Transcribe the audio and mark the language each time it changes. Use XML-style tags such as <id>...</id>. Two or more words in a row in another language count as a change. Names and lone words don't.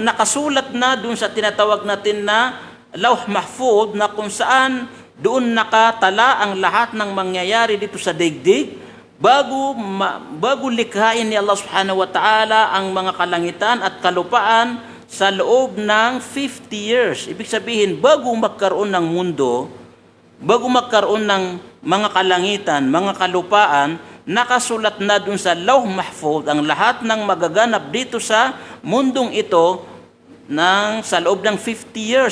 <tl>Nakasulat na doon sa tinatawag natin na</tl> <ar>لوح محفوظ,</ar> <tl>na kung saan doon nakatala ang lahat ng mangyayari dito sa daigdig bago likhain ni Allah</tl> <ar>سبحانه وتعالى</ar> <tl>ang mga kalangitan at kalupaan. sa loob ng 50 years. Ibig sabihin, bago magkaroon ng mundo, bago magkaroon ng mga kalangitan, mga kalupaan, nakasulat na dun sa</tl> <ar>لوح محفوظ</ar> <tl>ang lahat ng magaganap dito sa mundong ito sa loob ng 50 years.</tl>